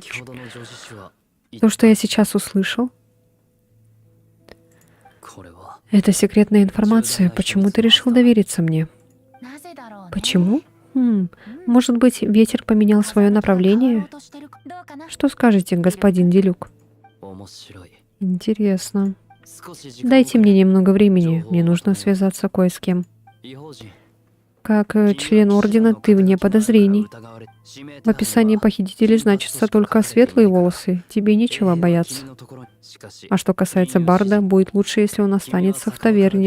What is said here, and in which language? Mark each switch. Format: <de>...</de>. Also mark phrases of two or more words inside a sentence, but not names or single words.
<ru>То, что я сейчас услышал, это секретная информация. Почему ты решил довериться мне? Почему? Может быть, ветер поменял свое направление? Что скажете, господин Делюк?</ru> <ja>面白い。</ja> <ru>Интересно.</ru> <ja>少し時間を</ja> <ru>Дайте мне немного времени. Чего Мне нужно вам? связаться кое с кем.</ru> <ja>異邦人</ja> <ru>Как член Ордена ты вне подозрений. В описании похитителей значатся только светлые волосы. Тебе нечего бояться. А что касается Барда, будет лучше, если он останется в таверне.</ru>